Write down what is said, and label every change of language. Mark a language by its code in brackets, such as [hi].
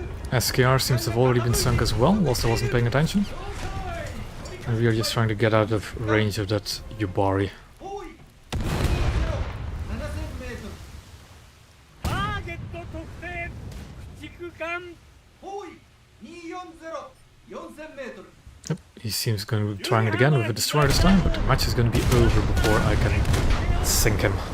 [en] SKR seems to have already been sunk as well, whilst I wasn't paying attention. And we are just trying to get out of range of that Yubari. [ja] 方位220 7000メートルターゲット特定駆逐艦方位240 4000メートル [en] Yep, he seems going to be trying it again with a destroyer this time, but the match is going to be over before I can sink him.